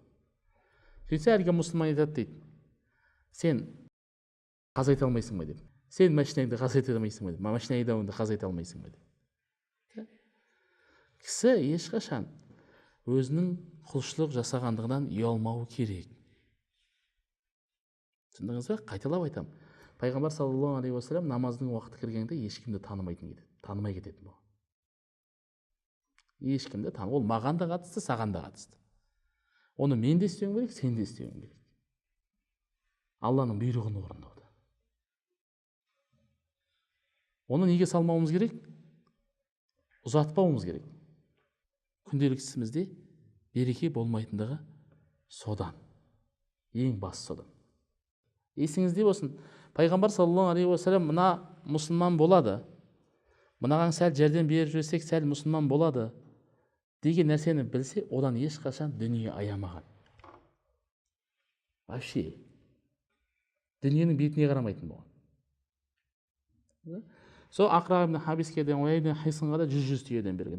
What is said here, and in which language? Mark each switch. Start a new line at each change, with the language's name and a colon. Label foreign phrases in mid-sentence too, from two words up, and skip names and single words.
Kazakh: Сөйтсе әлгі мұсылман айтады дейді: сен қаза ете алмайсың ба деп. Сен машинаңды қаза ете алмайсың ба деп. Машина айдауыңды қаза ете алмайсың ба деп. Кісі ешқашан өзінің құлшылық жасағандығынан ұялмауы керек. Түсіндіңіз ба? Қайталап айтамын. Пайғамбар
Arabic: صلى الله عليه وسلم
Kazakh: намаздың уақыты кіргенде ешкімді танымай кететін. Ешкімді танымай. Ол маған да қатысты, саған да қатысты. Оны мен де істеуім керек, сен де істеуің керек. Алланың бұйрығын орындауда. Оны неге салмауымыз керек? Ұзатпауымыз керек. Күнделікті ісімізде береке болмайтындығы содан. Ең басы содан. Есіңізде болсын, Пайғамбар
Arabic: صلى الله عليه وسلم
Kazakh: мына мұсылман болады. Мынаған сәл жәрдем беріп жүрсек, сәл мұсылман болады деген нәрсені білсе, одан ешқашан дүние аямаған. Вообще дүниенің бетіне қарамайтын болған. Сол Ақра ибн Хабиске де Уайд ибн Хисынға да 100 түйеден берген.